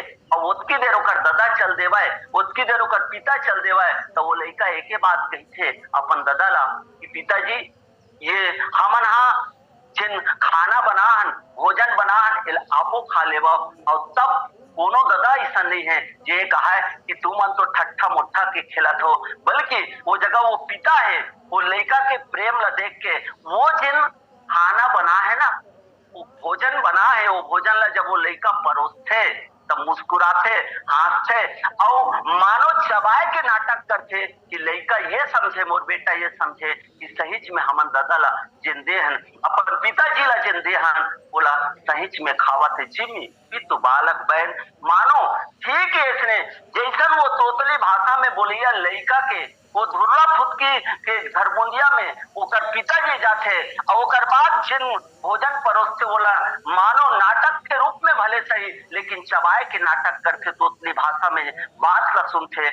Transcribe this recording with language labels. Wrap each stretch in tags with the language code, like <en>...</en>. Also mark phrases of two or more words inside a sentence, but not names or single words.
<hne>और उतकी देर ओकर दादा चल देवा है, उतकी देर ओकर पिता चल देवा है, तो वो लड़का एक बात कहते अपन दादा ला कि पिताजी ये हमन जिन खाना बनाहन भोजन बनाहन आपो खा लेवा, और तब कोनो दादा ऐसा नहीं है जे कहा है कि तू मन तो ठट्ठा मुट्ठा के खिलत हो, बल्कि वो जगह वो पिता है, वो लड़का के प्रेम ला देख के वो जिन खाना बना है ना, वो भोजन बना है, वो भोजन ला जब वो लड़का परोसथे तब मुस्कुराते हंसते और मानो चबाए के नाटक करते कि लड़का ये समझे, मोर बेटा ये समझे कि सहीच में हमन दादा ला जिंदे हन, अपन पिताजी ला जिंदे हन, बोला सहीच में खावत है जिमी पितु बालक बहन। मानो ठीक है, इसने जैसन वो तोतली भाषा में बोलिया लड़का के वो धुर्रा फुटकी के धरमुंदिया में ओकर पिताजी जाते और ओकर बाद जिन भोजन परोसते बोला मानो नाटक के रूप में भले सही, लेकिन चबाए के नाटक करते तोतली भाषा में बात ला सुनते।</hne>